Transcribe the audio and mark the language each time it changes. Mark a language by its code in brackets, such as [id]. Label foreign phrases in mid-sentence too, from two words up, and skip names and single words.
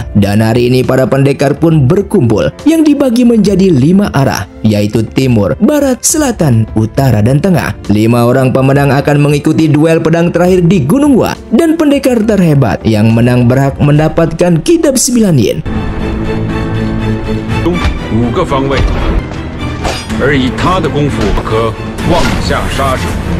[id] Dan hari ini para pendekar pun berkumpul yang dibagi menjadi 5 arah, yaitu timur, barat, selatan, utara, dan tengah. 5 orang pemenang akan mengikuti duel pedang terakhir di Gunung Wa, dan pendekar terhebat yang menang berhak mendapatkan kitab 9 yin. [zh] 5个方位，而以他的功夫可望下杀手。